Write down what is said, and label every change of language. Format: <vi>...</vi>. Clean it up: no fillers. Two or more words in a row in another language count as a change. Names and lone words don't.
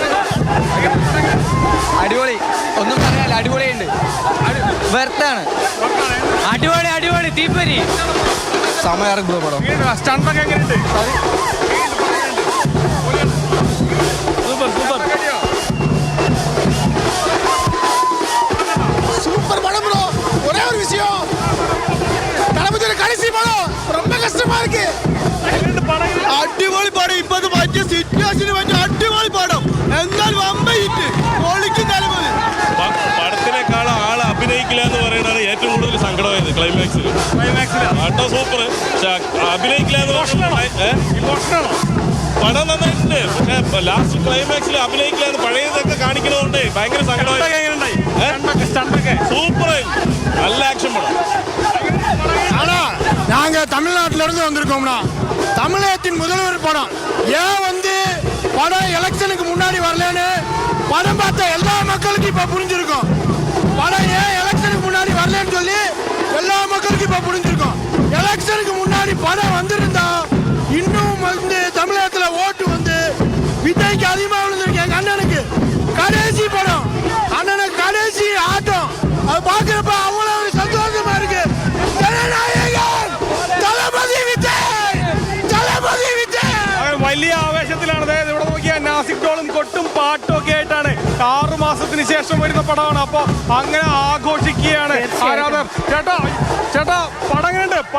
<ml>അടിപൊളി, ഒന്നും പറയാല്ല, അടിപൊളിയുണ്ട്, വെർത്താണ്, അടിപൊളി അടിപൊളി തീപ്പരി സമയം പടം. സ്റ്റണ്ടൊക്കെ എങ്ങനെയുണ്ട്?</ml> <en>super super</en> <ta>சூப்பர் படம் ப்ரோ. ஒரே ஒரு விஷயம், தளபதியோட கடைசி படம் ரொம்ப கஷ்டமா இருக்கு.</ta> <ml>അടിപൊളി പടം. ഇപ്പത് പറ്റിയ സിറ്റുവേഷന് പറ്റിയ അടിപൊളി പടം. എന്നാൽ വമ്പയിട്ട് പൊളിക്കും തലമുറ. പടത്തിനേക്കാളും ആള് അഭിനയിക്കില്ല എന്ന് പറയുന്നതാണ് ഏറ്റവും കൂടുതൽ സങ്കടമായത്. ക്ലൈമാക്സിൽ ആട്ടോ സൂപ്പർ, പക്ഷെ അഭിനയിക്കില്ല എന്ന് ഇമോഷണാണോ? പടം നന്നായിട്ടുണ്ട്, പക്ഷെ ലാസ്റ്റ് ക്ലൈമാക്സിൽ അഭിനയിക്കില്ല എന്ന് പഴയതൊക്കെ കാണിക്കുന്നതുകൊണ്ട് ഭയങ്കര സങ്കടമായി. സൂപ്പർ, നല്ല ആക്ഷൻ പടം.</ml> <ta>ஆனா நாங்க தமிழ்நாட்டில இருந்து வந்திருக்கோம்னா தமிழகத்தின் முதல்வர் படம் ஏன் படம் எலெக்ஷனுக்கு முன்னாடி வரலன்னு படம் பார்த்த எல்லா மக்களுக்கும் இப்ப புரிஞ்சிருக்கும். படம் ஏன் எலெக்ஷனுக்கு முன்னாடி வரலன்னு சொல்லி எல்லா மக்களுக்கும் இப்ப புரிஞ்சிருக்கும். எலெக்ஷனுக்கு முன்னாடி படம் வந்திருந்தா இன்னும் தமிழகத்துல ஓட்டு விஜய்க்கு அதிகமா விழுந்திருக்கு. எங்க அண்ணனுக்கு கடைசி படம், அண்ணனுக்கு கடைசி ஆட்டம், அது பாக்குறப்ப அவ்வளவு ஒரு சந்தோஷமா இருக்கு.</ta> <ml>വലിയ ആവേശത്തിലാണ്. അതായത് ഇവിടെ നോക്കിയാൽ നാസിക് ഡോളും കൊട്ടും പാട്ടും ഒക്കെ ആയിട്ടാണ് 6 മാസത്തിന് ശേഷം വരുന്ന പടമാണ്. അപ്പൊ അങ്ങനെ ആഘോഷിക്കുകയാണ് ആരാധകർ. ചേട്ടാ ചേട്ടാ പടം എങ്ങനെയുണ്ട്?</ml>